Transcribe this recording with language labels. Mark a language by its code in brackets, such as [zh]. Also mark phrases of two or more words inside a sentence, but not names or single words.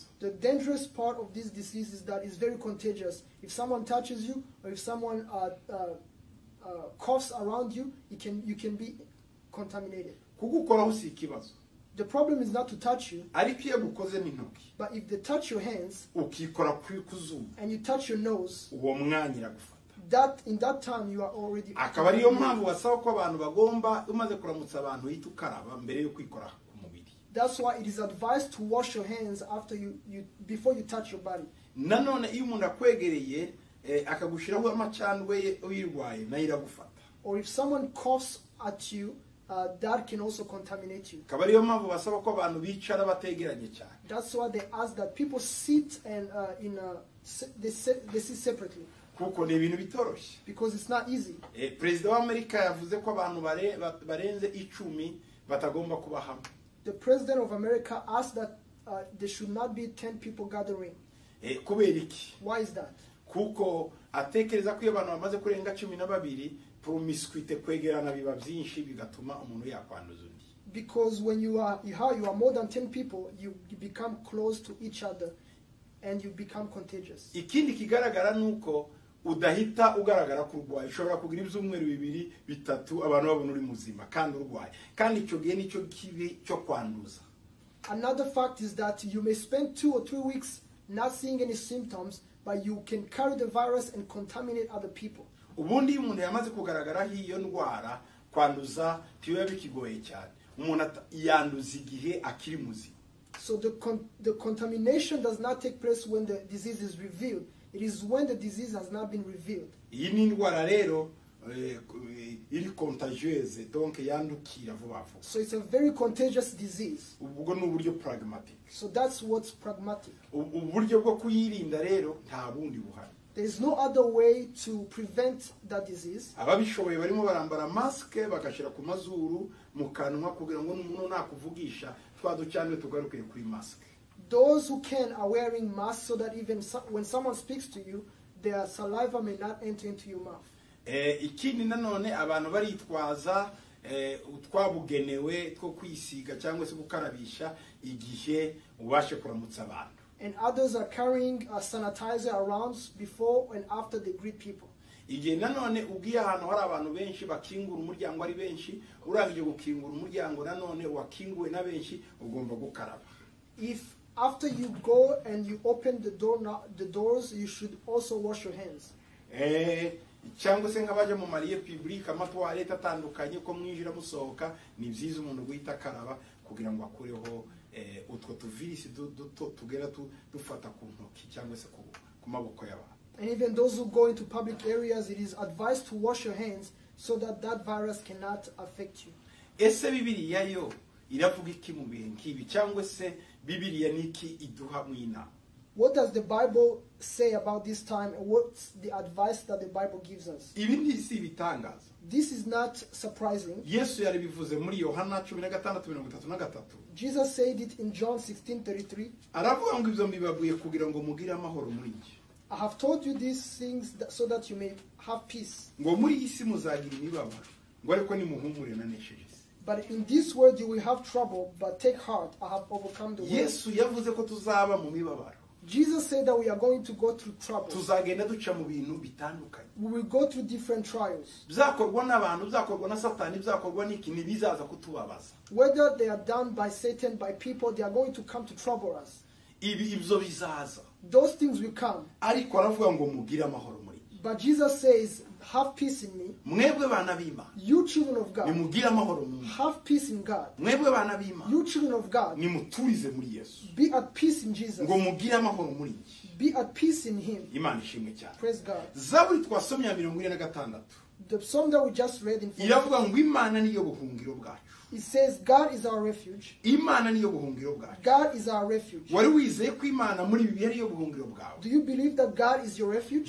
[en] The dangerous part of this disease is that it's very contagious. If someone touches you, or if someone coughs around you, you can be contaminated. [rw] Kugukoraho si ikibazo. [en] The problem is not to touch you, [rw] ariko iyo gukoze n'intoki, [en] but if they touch your hands, [rw] ukikora kuzuma, [en] and you touch your nose, [rw] uwo mwanya iragufata. [en] That in that time you are already. [rw] Akaba ariyo mpamvu wasaba ko abantu bagomba umaze kuramutsa abantu hita ukaraba mbere yo kwikora ku mubiri. [en] That's why it is advised to wash your hands before you touch your body. [rw] Nanone iyo umuntu akwegereye akagushiraho amacandwe ye uyirwaye nayo iragufata. [en] Or if someone coughs at you, that can also contaminate you. [rw] Akaba ariyo mpamvu basaba ko abantu bicara bategeranye cyane. [en] That's why they ask that people sit and they sit separately. [rw] Kuko ni ibintu bitoroshye. [en] Because it's not easy. [rw] President wa Amerika yavuze ko abantu barenze 10 batagomba kuba hamwe. [en] The President of America asked that there should not be 10 people gathering. [rw] Kubera iki? [en] Why is that? [rw] Kuko atekereza ko abantu bamaze kurenga 12 promiscuity kwegerana biba byinshi bigatuma umuntu yakwanduza undi. [en] Because when you are more than 10 people, you become close to each other and you become contagious. [rw] Ikindi kigaragara nuko udahita ugaragara kurwaye, ushobora kugira ibyumweru 2 3 abantu babona uri muzima kandi urwaye, kandi icyo gihe nicyo kibi cyo kwanduza. [en] Another fact is that you may spend 2 or 3 weeks not seeing any symptoms, but you can carry the virus and contaminate other people. [rw] Ubundi umuntu yamaze kugaragara hiyo ndwara kwanduza tiwe bikigoye cyane, umuntu yanduza igihe akiri muzima. [en] So the contamination does not take place when the disease is revealed. It is when the disease has not been revealed. [rw] Iyi ni ndwara rero iri [fr] contagieuse, donc [rw] yandukira vuba vuba. [en] So it's a very contagious disease. [rw] Ubwo ni uburyo pragmatic. [en] So that's what's pragmatic. [rw] Uburyo bwo kuyirinda rero nta bundi buhari. [en] There is no other way to prevent that disease. [rw] Ababishoboye barimo barambara maske bagashira ku mazuru mu kanwa kugira ngo umuntu nakuvugisha twaducyane tugaruke kuri maske. [en] Those who can are wearing masks so that even when someone speaks to you, their saliva may not enter into your mouth. [rw] Ikindi nanone abantu baritwaza utwabugenewe two kwisiga cyangwa se gukarabisha igihe ubashe kuramutsa abantu. [en] And others are carrying a sanitizer around before and after they greet people. [rw] Igihe nanone ugiye ahantu hari abantu benshi bakingura umuryango ari benshi, urangije gukingura umuryango nanone wakinguwe na benshi ugomba gukaraba. [en] If after you go and you open the doors, you should also wash your hands. [rw] Cyangwa se nk'abaje mu mariye public amatoilette atandukanye ko mwinjira musohoka, ni byiza umuntu guhita karaba kugira ngo akureho utwo tuvirisi duto tugera dufata ku ntoki cyangwa se ku maboko y'abantu. [en] And even those who go into public areas, it is advised to wash your hands so that that virus cannot affect you. [rw] Ese Bibiliya yo iravuga iki mu bihe nk'ibi, cyangwa se Bibiliya niki iduha mwina? [en] What does the Bible say about this time, and what's the advice that the Bible gives us? [rw] Ibi ni si bitangaza. [en] This is not surprising. [rw] Yesu yari bivuze muri Yohana 16:33. [en] Jesus said it in John 16:33. [rw] Aravuga ngo ibyo mbibabuye kugira ngo mugire amahoro muri njye. [en] I have told you these things so that you may have peace. [rw] Ngo muri isi muzagira imibabaro, ngo ariko nimuhumure nanesheje. [en] But in this world you will have trouble, but take heart, I have overcome the world. [rw] Yesu yavuze ko tuzaba mu mibabaro. [en] Jesus said that we are going to go through trouble. [rw] tuzagenda duca mu bintu bitandukanye. [en] We will go through different trials. [rw] Byakorwa n'abantu, byakorwa na Satani, byakorwa n'iki, bizaza kutubabaza. [en] Whether they are done by Satan, by people, they are going to come to trouble us. [rw] Ibyo bizaza. [en] Those things will come. [rw] Ariko aravuga ngo mugire amahoro muri. [en] But Jesus says, have peace in me. [rw] Mwebwe bana b'Imana, [en] You children of God, [rw] nimugire amahoro mu. [en] have peace in God. [rw] Mwebwe bana b'Imana, [en] You children of God, [rw] nimuturize muri Yesu. [en] be at peace in Jesus. [rw] Ngo mugire amahoro muri. [en] Be at peace in Him. [rw] Imana ishimwe cyane. [en] Praise God. [rw] Zaburi twasomye ya 46. [en] The song that we just read in [rw] iravuga ngo Imana niyo buhungiro bwacu. [en] it says, God is our refuge. [rw] Imana niyo buhungiro bwacu. [en] God is our refuge. [rw] Wari wizeye ko Imana muri bibi ariyo buhungiro bwawe? [en] Do you believe that God is your refuge?